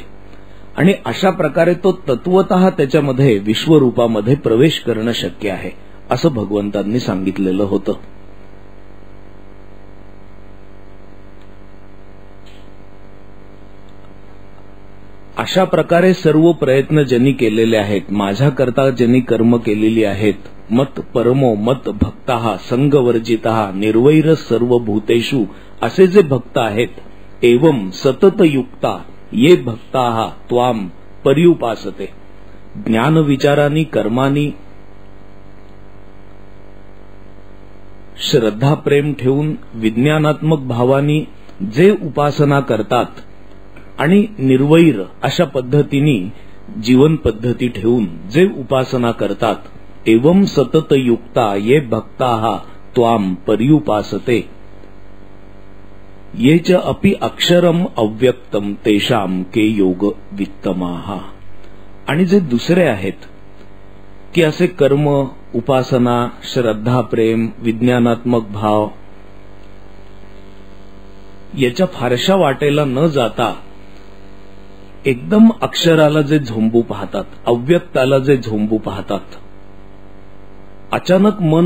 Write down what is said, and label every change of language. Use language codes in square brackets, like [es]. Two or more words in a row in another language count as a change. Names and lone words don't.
[mr] आणि अशा प्रकारे तो तत्वतः त्याच्यामध्ये विश्वरूपामध्ये प्रवेश करणं शक्य आहे असं भगवंतांनी सांगितलेलं होतं. अशा प्रकारे सर्व प्रयत्न ज्यांनी केलेले आहेत, माझ्याकरता ज्यांनी कर्म केलेली आहेत, [sa] मत परमो मत भक्ताः संगवर्जिताः निर्वैर सर्व भूतेषु [mr] असे जे भक्त आहेत, [sa] एवं सतत युक्ता ये भक्ताः त्वाम पर्युपासते. [mr] ज्ञान विचारांनी कर्मांनी श्रद्धा प्रेम ठेवून विज्ञानात्मक भावांनी जे उपासना करतात आणि निर्वैर अशा पद्धतीने जीवन पद्धती ठेवून जे उपासना करतात, [sa] एवं सतत युक्ता ये भक्ताः त्वाम पर्युपासते ये च अपि अक्षरम अव्यक्तम तेषाम के योग वित्तमाः. [mr] आणि जे दुसरे आहेत की असे कर्म, उपासना, श्रद्धा, प्रेम, विज्ञानात्मक भाव याच्या फारशा वाटेला न जाता एकदम अक्षराला जे झोंबू पाहतात, अव्यक्ताला जे झोंबू पाहतात, अचानक मन